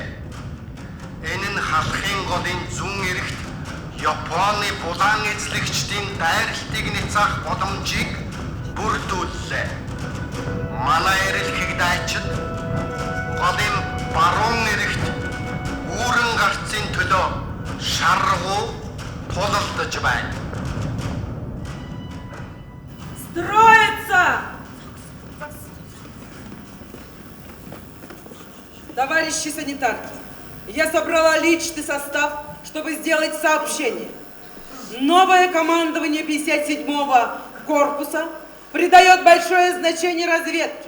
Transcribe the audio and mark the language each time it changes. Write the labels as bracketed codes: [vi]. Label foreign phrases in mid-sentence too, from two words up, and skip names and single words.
[mn] Энэ нь халахын голын зүүн эрэгт Японы булан эзлэгчдийн дайралтыг нэцээх боломжийг бүрдүүллээ. Манай эрэлхийг дайчид голын баруун эрэгт үүрэн гарцын төлөө шаргуу тулалдаж байна. [ru] Строится! Товарищи санитарки, я собрала личный состав, чтобы сделать сообщение. Новое командование 57-го корпуса придает большое значение разведке.